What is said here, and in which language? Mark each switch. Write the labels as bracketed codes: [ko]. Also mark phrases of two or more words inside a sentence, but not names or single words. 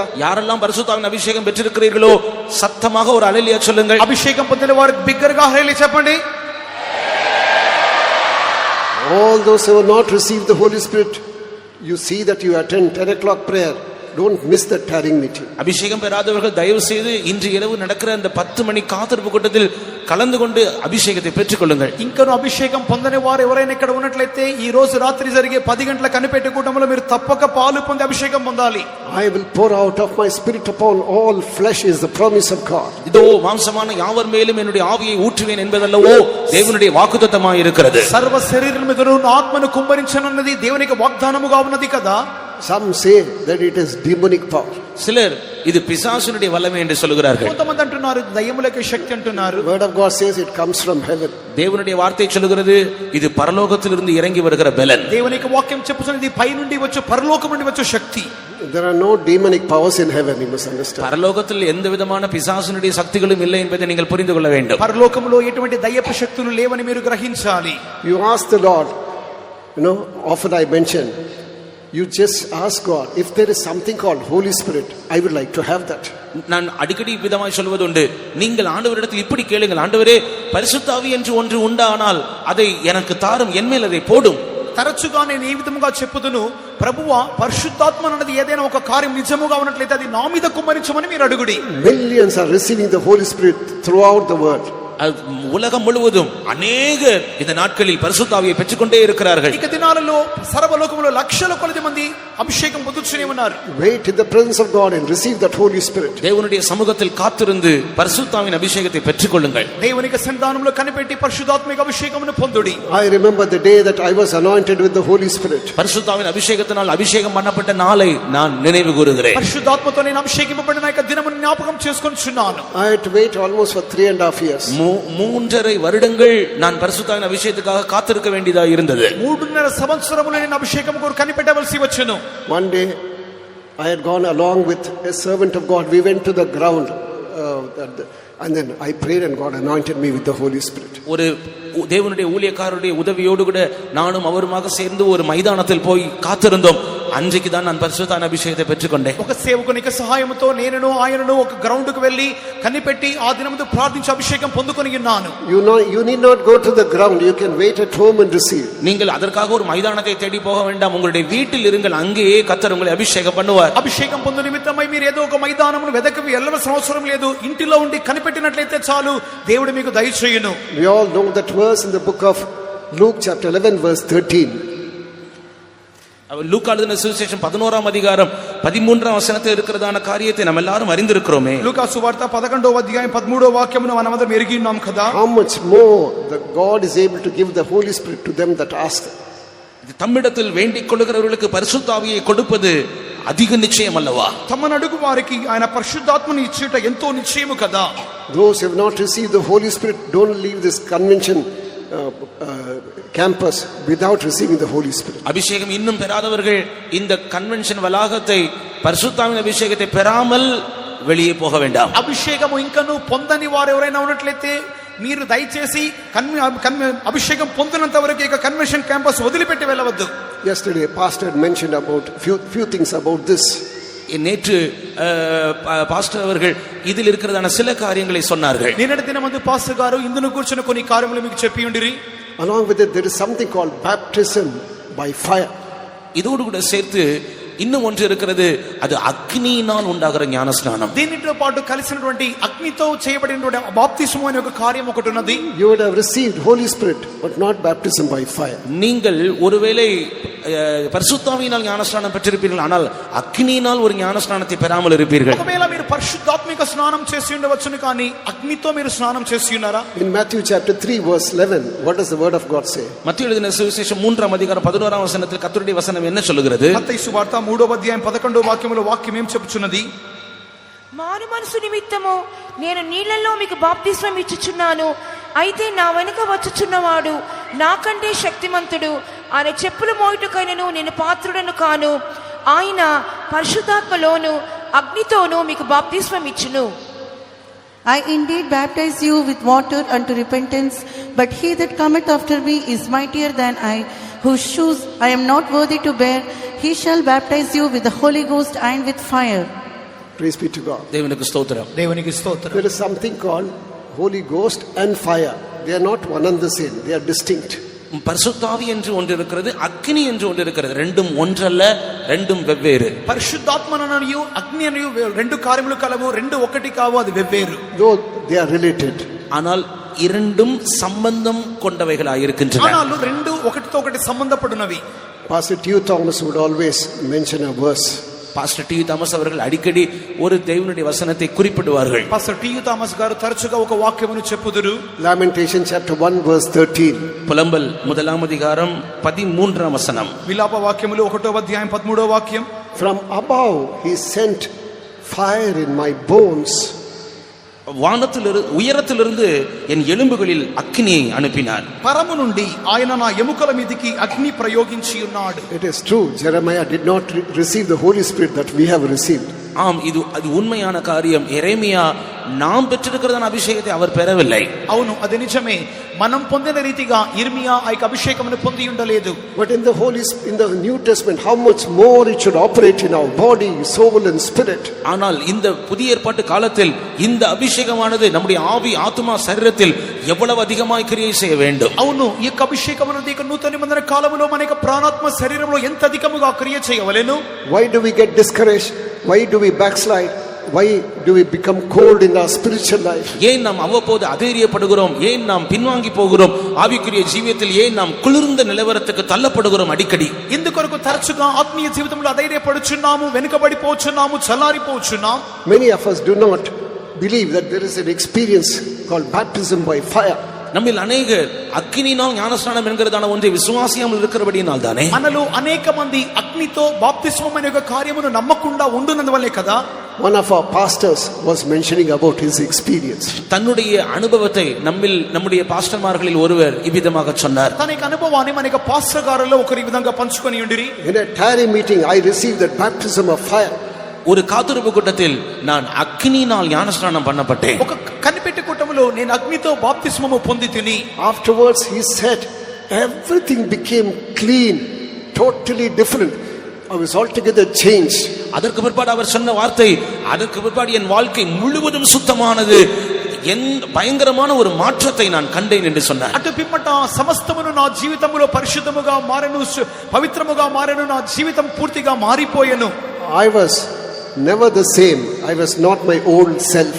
[ta] யாரெல்லாம் பரிசுத்த ஆவியின் அபிஷேகம் பெற்றிருக்கிறீர்களோ சத்தமாக ஒரு ஹல்லேலூயா சொல்லுங்கள். [te] అభిషేకం పొందిన వారు బిగ్గరగా హల్లెలూయా చెప్పండి. [en] All those who have not received the Holy Spirit, you see that you attend 10 o'clock prayer. Don't miss that tarrying meeting. [ta] அபிஷேகம் பெறாதவர்கள் தயவு செய்து இன்று இரவு நடக்கிற அந்த 10 மணி காத்திருப்பு கூட்டத்தில் கலந்து கொண்டு அபிஷேகத்தை பெற்றுக்கொள்ளுங்கள். [te] ఇంకను అభిషేకం పొందని వారు ఎవరైనా ఇక్కడ ఉన్నట్లయితే ఈ రోజు రాత్రి జరిగే 10 గంటల కనిపెట్టే కూటంలో మీరు తప్పక పాలు పొంది అభిషేకం పొందాలి. [en] I will pour out of my spirit upon all flesh is the promise of God. [ta] இதோ மாம்சமான யாவர் மேலும் என்னுடைய ஆவியை ஊற்றுவேன் என்பதல்லவோ தேவனுடைய வாக்குத்தத்தமாய் இருக்கிறது. [te] సర్వ శరీరం మీదను నా ఆత్మను కుమ్మరించనున్నది దేవునికి వాగ్దానముగా ఉన్నది కదా. [en] Some say that it is demonic power. [ta] சிலர் இது பிசாசுனுடைய வல்லமை என்று சொல்கிறார்கள். [te] కొంతమంది అంటున్నారు దయ్యములకు శక్తి అంటున్నారు. [en] Word of God says it comes from heaven. [ta] தேவனுடைய வார்த்தை சொல்கிறது இது பரலோகத்திலிருந்து இறங்கி வருகிற பலன். [te] దేవునికి వాక్యం చెప్పుచున్నది పై నుండి వచ్చు పరలోకం నుండి వచ్చు శక్తి. [en] There are no demonic powers in heaven, you must understand. [ta] பரலோகத்தில் எந்த விதமான பிசாசுனுடைய சக்திகளும் இல்லை என்பதை நீங்கள் புரிந்து கொள்ள வேண்டும். [te] పరలోకములో ఎటువంటి దయ్యపు శక్తులు లేవని మీరు గ్రహించాలి. [en] You ask the Lord, often I mention, you just ask God, if there is something called Holy Spirit, I would like to have that. [ta] நான் அடிக்கடி விதமாய் சொல்வது உண்டு, நீங்கள் ஆண்டவரிடத்தில் இப்படி கேளுங்கள், ஆண்டவரே பரிசுத்த ஆவி என்று ஒன்று உண்டானால் அதை எனக்கு தாரும், என்மேல் அதை போடும். [te] తరచుగా నేను ఈ విధముగా చెప్పుదును, ప్రభువా పరిశుద్ధాత్మ అన్నది ఏదైనా ఒక కార్యం నిజముగా ఉన్నట్లయితే అది నా మీద కుమ్మరించమని మీరు అడుగుడి. [en] Millions are receiving the Holy Spirit throughout the world. [ta] உலகம் முழுவதும் அநேகர் இந்த நாட்களில் பரிசுத்த ஆவியை பெற்றுக்கொண்டே இருக்கிறார்கள். [te] ఇక దినాలలో సర్వలోకములో లక్షల కొలది మంది అభిషేకం పొందుతూనే ఉన్నారు. [en] Wait in the presence of God and receive that Holy Spirit. [ta] தேவனுடைய சமூகத்தில் காத்திருந்து பரிசுத்த ஆவியின் அபிஷேகத்தை பெற்றுக்கொள்ளுங்கள். [te] దేవునికి సన్నిధానంలో కనిపెట్టి పరిశుద్ధాత్మిక అభిషేకమును పొందుడి. [en] I remember the day that I was anointed with the Holy Spirit. [ta] பரிசுத்த ஆவியின் அபிஷேகத்தினால் அபிஷேகம் பண்ணப்பட்ட நாளை நான் நினைவு கூறுகிறேன். [te] పరిశుద్ధాత్మతో నేను అభిషేకింపబడిన యొక్క దినమును జ్ఞాపకం చేసుకొనుచున్నాను. [en] I had to wait almost for 3.5 years. [ta] 3.5 வருடங்கள் நான் பரிசுத்த ஆவியின் அபிஷேகத்துக்காக காத்திருக்க வேண்டியதா இருந்தது. [te] 3.5 సంవత్సరములు నేను అభిషేకం కొరకు కనిపెట్టవలసి వచ్చెను. [en] One day I had gone along with a servant of God. We went to the ground and then I prayed and God anointed me with the Holy Spirit. [ta] ஒரு தேவனுடைய ஊழியக்காரருடைய உதவியோடு கூட நானும் அவருமாக சேர்ந்து ஒரு மைதானத்தில் போய் காத்திருந்தோம். அன்றைக்கு தான் நான் பரிசுத்த ஆவியின் அபிஷேகத்தை பெற்றுக்கொண்டேன். [te] ఒక సేవకునికి సహాయముతో నేనును ఆయనను ఒక గ్రౌండ్ కు వెళ్లి కనిపెట్టి ఆ దినమున ప్రార్థించి అభిషేకం పొందుకొని ఉన్నాను. [en] You need not go to the ground. You can wait at home and receive. [ta] நீங்கள் அதற்காக ஒரு மைதானத்தை தேடி போக வேண்டாம். உங்களுடைய வீட்டில் இருங்கள், அங்கேயே கர்த்தர் உங்களை அபிஷேகம் பண்ணுவார். [te] అభిషేకం పొందు నిమిత్తమై మీరు ఏదో ఒక మైదానమును వెదకి వెళ్ళవలసిన అవసరం లేదు. ఇంటిలో ఉండి కనిపెట్టినట్లయితే చాలు, దేవుడు మీకు దయచేయును. [en] We all know that verse in the book of Luke chapter 11 verse 13. [ta] லூக்கா எழுதின சுவிசேஷம் 11ஆம் அதிகாரம் 13ஆம் வசனத்தில் இருக்கிறதான காரியத்தை நாம் எல்லாரும் அறிந்திருக்கிறோமே. [te] లూకా సువార్త 11వ అధ్యాయం 13వ వాక్యమును మనమందరం ఎరిగి ఉన్నాం కదా. [en] How much more the God is able to give the Holy Spirit to them that ask. [ta] தம்மிடத்தில் வேண்டிக் கொள்கிறவர்களுக்கு பரிசுத்த ஆவியை கொடுப்பது அதிக நிச்சயம் அல்லவா? [te] తమను అడుగు వారికి ఆయన పరిశుద్ధాత్మను ఇచ్చుట ఎంతో నిశ్చయము కదా. [en] Those who have not received the Holy Spirit don't leave this convention campus without receiving the Holy Spirit. [ta] அபிஷேகம் இன்னும் பெறாதவர்கள் இந்த கன்வென்ஷன் வளாகத்தை பரிசுத்த ஆவியின் அபிஷேகத்தை பெறாமல் வெளியே போக வேண்டாம். [te] అభిషేకము ఇంకను పొందని వారు ఎవరైనా ఉన్నట్లయితే మీరు దయచేసి అభిషేకం పొందినంత వరకు ఇక [en] convention campus [te] వదిలిపెట్టి వెళ్ళవద్దు. [en] Yesterday pastor had mentioned about few things about this. [ta] நேற்று பாஸ்டர் அவர்கள் இதில் இருக்கிறதான சில காரியங்களை சொன்னார்கள். [te] నిన్నటి దినమందు పాస్టర్ గారు ఇందును కూర్చున్న కొన్ని కార్యములు మీకు చెప్పి ఉండిరి. [en] Along with it there is something called baptism by fire. [ta] இதோடு கூட சேர்த்து இன்னும் ஒன்று இருக்கிறது, அது అగ్నిயினால் உண்டாகிற ஞானஸ்நானம். [te] దీనితో పాటు కలిసినటువంటి అగ్నితో చేయబడినటువంటి బాప్తిస్మం అనే ఒక కార్యం ఒకటి ఉన్నది. [en] You would have received Holy Spirit but not baptism by fire. [ta] நீங்கள் ஒருவேளை பரிசுத்த ஆவியினால் ஞானஸ்நானம் பெற்றிருப்பீர்கள், ஆனால் అగ్నిயினால் ஒரு ஞானஸ்நானத்தை பெறாமல் இருப்பீர்கள். [te] ఒకవేళ మీరు పరిశుద్ధాత్మిక స్నానం చేసి ఉండవచ్చును, కానీ అగ్నితో మీరు స్నానం చేసి ఉన్నారా? [en] In Matthew chapter 3 verse 11 what does the word of God say? [ta] மத்தேயு எழுதின சுவிசேஷம் 3ஆம் அதிகாரம் 11ஆம் வசனத்தில் கர்த்தருடைய வசனம் என்ன சொல்லுகிறது? [te] మత్తయి సువార్త 3వ అధ్యాయం 11వ వాక్యములో వాక్యం ఏం చెప్పుచున్నది? మారు మనసు నిమిత్తము నేను నీళ్లలో మీకు బాప్తిస్మం ఇచ్చుచున్నాను, అయితే నా వెనుక వచ్చుచున్నవాడు నాకంటే శక్తిమంతుడు, ఆయన చెప్పులు మోయుటకైనను నేను పాత్రుడను కాను, ఆయన పరిశుద్ధాత్మలోను అగ్నితోను మీకు బాప్తిస్మం ఇచ్చును. [en] I indeed baptize you with water unto repentance, but he that cometh after me is mightier than I, whose shoes I am not worthy to bear. He shall baptize you with the Holy Ghost and with fire. Praise be to God. [ta] தேவனுக்கு ஸ்தோத்திரம். [te] దేవునికి స్తోత్రం. [en] There is something called Holy Ghost and fire. They are not one and the same. They are distinct. [ta] பரிசுத்த ஆவி என்று ஒன்று இருக்கிறது, அக்னி என்று ஒன்று இருக்கிறது. ரெண்டும் ஒன்றல்ல, ரெண்டும் வெவ்வேறு. [te] పరిశుద్ధాత్మననియు అగ్ని అనియు రెండు కార్యములు కలవు, రెండు ఒకటి కావు, అది వెవ్వేరు. [en] Though they are related. [ta] ஆனால் இரண்டும் சம்பந்தம் கொண்டவைகளாய் இருக்கின்றன. [te] ஆனால் రెండు ఒకటితో ఒకటి సంబంధపడినవి. [en] Pastor T. Thomas would always mention a verse. [ta] பாஸ்டர் டி தாமஸ் அவர்கள் அடிக்கடி ஒரு தேவனுடைய வசனத்தை குறிப்பிடுவார்கள். [te] పాస్టర్ టి థామస్ గారు తరచుగా ఒక వాక్యమును చెప్పుదురు. [en] Lamentation chapter 1 verse 13. [ta] புலம்பல் 1ஆம் அதிகாரம் 13ஆம் வசனம். [te] విలాప వాక్యములు 1వ అధ్యాయం 13వ వాక్యం. [en] From above he sent fire in my bones. [ta] வானத்திலிருந்து உயரத்திலிருந்து என் எலும்புகளில் அக்னியை அனுப்பினார். [te] పరము నుండి ఆయన నా ఎముకల మీదికి అగ్ని ప్రయోగించి ఉన్నాడు. [en] It is true, Jeremiah did not receive the Holy Spirit that we have received. [ta] ஆம், அது உண்மையான காரியம். எரேமியா நாம் பெற்றிருக்கிறதான அபிஷேகத்தை அவர் பெறவில்லை. [te] అవును అది నిజమే, మనం పొందిన రీతిగా ఇర్మియా ఆ యొక్క అభిషేకమును పొంది ఉండలేదు. [en] But in the New Testament, how much more it should operate in our body, soul and spirit. [ta] ஆனால் இந்த புதிய ஏற்பாட்டு காலத்தில் இந்த அபிஷேகமானது நம்முடைய ஆவி, ஆத்துமா, சரீரத்தில் எவ்வளவு அதிகமாய் கிரியை செய்ய வேண்டும். [te] అవును, ఈ యొక్క అభిషేకం అనేది నూతన నిబంధన కాలంలో మన యొక్క ప్రాణాత్మ శరీరంలో ఎంత అధికముగా క్రియ చేయవలెను. [en] Why do we get discouraged? Why do we backslide? Why do we become cold in our spiritual life? [ta] ஏன் நாம் அவ்வப்போது அதேரியப்படுகிறோம்? ஏன் நாம் பின்வாங்கி போகிறோம்? ஆவிக்குரிய ஜீவியத்தில் ஏன் நாம் குளிர்ந்த நிலவரத்துக்கு தள்ளப்படுகிறோம் அடிக்கடி? [te] ఎందుకొరకు తరచుగా ఆత్మీయ జీవితంలో అధైర్యపడుచున్నాము, వెనుకబడిపోచున్నాము, చల్లారిపోచున్నాము? [en] Many of us do not believe that there is an experience called baptism by fire. [ta] நம்மில் அநேகர் அக்கினினால் ஞானஸ்நானம் என்கிறதான ஒன்றை விசுவாசியாமல் இருக்கிறபடியினால் தானே [te] మనలో అనేక మంది అగ్నితో బాప్తిస్మం అనే ఒక కార్యమును నమ్మకుండా ఉండునందువల్లే కదా. [en] One of our pastors was mentioning about his experience. [ta] தன்னுடைய அனுபவத்தை நம்முடைய பாஸ்டர்மார்களில் ஒருவர் இவ்விதமாக சொன்னார். [te] తన యొక్క అనుభవాన్ని మన యొక్క పాస్టర్ గారులో ఒకరి విధంగా పంచుకొని ఉండిరి. [en] In a tarry meeting, I received that baptism of fire. [ta] ஒரு காத்திருப்பு கூட்டத்தில் நான் அக்கினியினால் ஞானஸ்நானம் பண்ணப்பட்டேன். [te] ఒక కనిపెట్టి కూటములో నేను అగ్నితో బాప్తిస్మము పొందితిని. [en] Afterwards he said everything became clean, totally different. I was altogether changed. [ta] அதற்கு பிற்பாடு அவர் சொன்ன வார்த்தை, அதற்கு பிற்பாடு என் வாழ்க்கை முழுவதும் சுத்தமானது, பயங்கரமான ஒரு மாற்றத்தை நான் கண்டேன் என்று சொன்னார். [te] అటు పిమ్మట సమస్తమును నా జీవితములో పరిశుద్ధముగా మారెను, పవిత్రముగా మారెను, నా జీవితం పూర్తిగా మారిపోయెను. [en] I was never the same. I was not my old self.